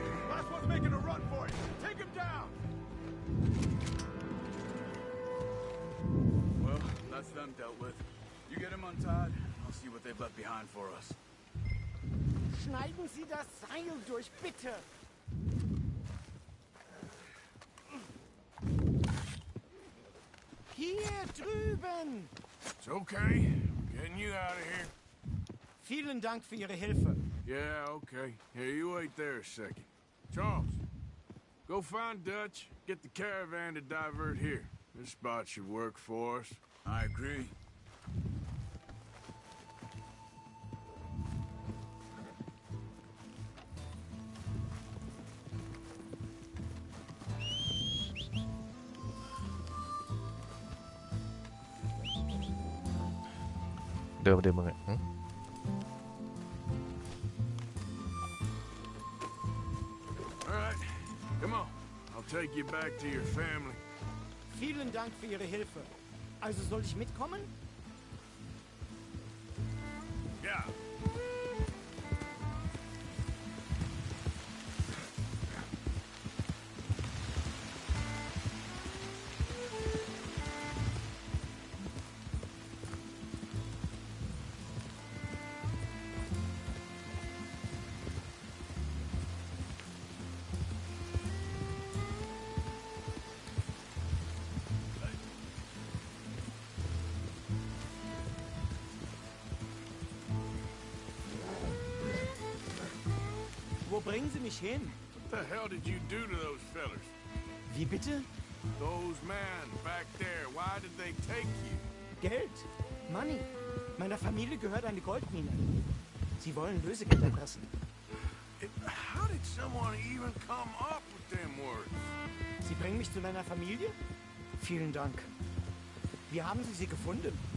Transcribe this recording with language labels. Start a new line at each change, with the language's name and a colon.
English: Last one's making a run for it. Take him down! Well, that's them dealt with. You get him untied, I'll see what they've left behind for us.
German: Schneiden Sie das Seil durch, bitte! Hier drüben!
English: It's okay. Getting you out of here.
German: Vielen Dank für Ihre Hilfe.
English: Yeah, okay. Here, you wait there a second. Charles, go find Dutch, get the caravan to divert here. This spot should work for us. I agree. ดิมมึงอ่ะหึ All right, come on. I'll take you back to your family.
German: Vielen Dank für Ihre Hilfe. Also soll ich mitkommen?
English: Yeah.
German: Wo bringen Sie mich hin?
English: What the hell did you do to those fellers?
German: Wie bitte?
English: Those men back there, why did they take you?
German: Geld. Money. Meiner Familie gehört eine Goldmine. Sie wollen Lösegeld erpressen.
English: How did someone even come up with them words?
German: Sie bringen mich zu meiner Familie? Vielen Dank. Wie haben Sie sie gefunden?